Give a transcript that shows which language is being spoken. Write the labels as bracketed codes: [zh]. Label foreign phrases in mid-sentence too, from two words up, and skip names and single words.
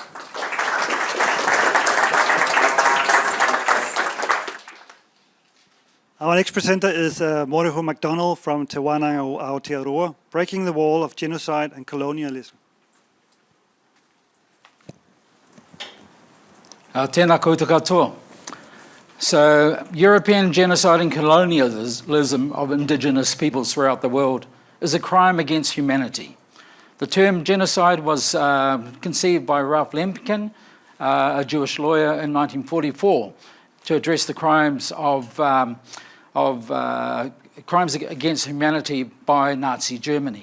[en] Our next presenter is Morehu McDonald from Te Wānanga o Aotearoa, Breaking the Wall of Genocide and Colonialism. [mi] Tēnā koutou katoa. [en] So, European genocide and colonialism of indigenous peoples throughout the world is a crime against humanity. The term genocide was conceived by Ralph Lemkin, a Jewish lawyer, in 1944 to address the crimes crimes against humanity by Nazi Germany.